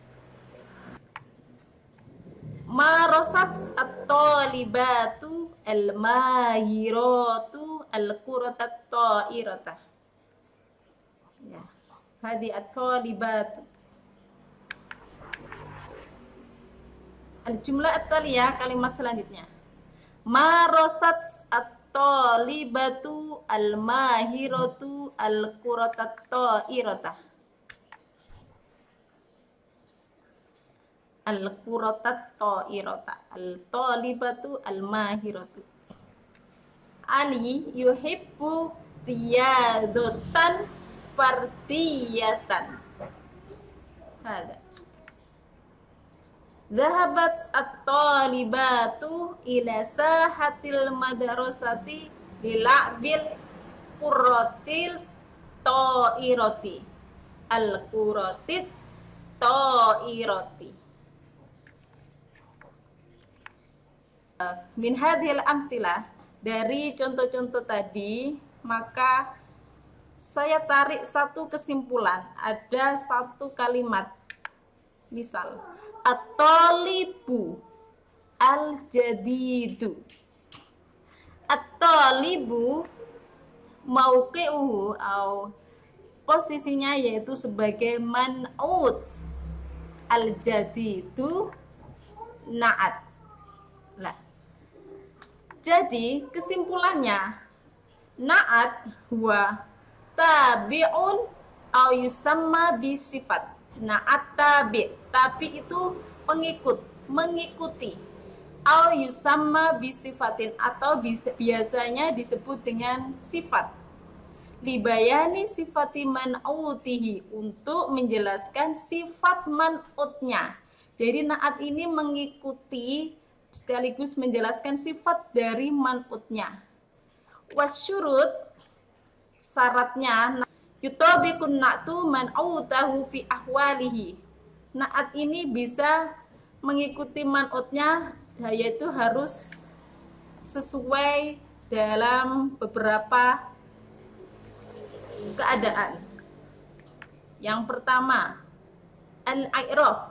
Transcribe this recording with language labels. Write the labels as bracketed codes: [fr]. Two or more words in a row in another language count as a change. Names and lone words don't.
[ar] مارست الطالبة الماهرة الكرة الطائرة. يا، هذه الطالبة. الجملة التالية, [id] kalimat selanjutnya. [ar] مارست الطالبة الماهرة الكرة الطائرة. الكرة الطائرة. الطالبة الماهرة. علي يحب رياضة فردية. هذا. ذهبت الطالبة إلى ساحة المدرسة للعب الكرة الطائرة. الكرة الطائرة. من هذه الأمثلة, [id] dari contoh-contoh tadi, maka saya tarik satu kesimpulan, ada satu kalimat. [ar] مثال، الطالب الجديد. الطالب موقعه [id] atau posisinya yaitu sebagai [ar] منعوت، الجديد نعت. [id] Nah, jadi kesimpulannya [ar] نعت هو تابع أو يسمى بصفة. نعت تابع', [id] tapi itu pengikut, mengikuti. [ar] أو يسمى بصفة, [id] atau biasanya disebut dengan sifat. [ar] لبيان صفة منعوته, [id] untuk menjelaskan sifat man'utnya. Jadi na'at ini mengikuti sekaligus menjelaskan sifat dari man'utnya. [ar] وشروط, syaratnya يطابق النعت منعوته في أحواله. [id] Na'at ini bisa mengikuti man'utnya, yaitu harus sesuai dalam beberapa keadaan. Yang pertama, al-i'rab.